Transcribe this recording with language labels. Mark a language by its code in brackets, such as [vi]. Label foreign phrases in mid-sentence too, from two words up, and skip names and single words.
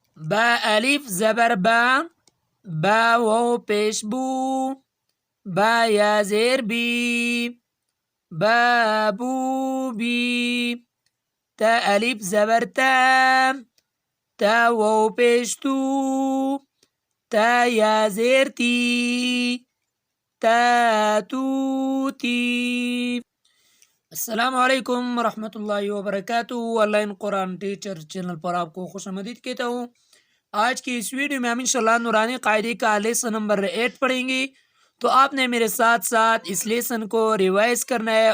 [ur] با الف زبر با، با و پیش بو، با یا زیر بی، بابو بی. تا الف زبر تا، تا و پیش تو، تا یا زیر تی، تاتوتي. [ar] السلام علیکم ورحمۃ اللہ وبرکاتہ. [ur] آن لائن قرآن ٹیچر چینل پر آپ کو خوش آمدید کہتا ہوں. آج کی اس ویڈیو میں ہم انشاءاللہ نورانی قاعدے کا [en] lesson number [ur] 8 پڑھیں گے. تو آپ نے میرے ساتھ ساتھ اس لیسن کو ریوائز کرنا ہے.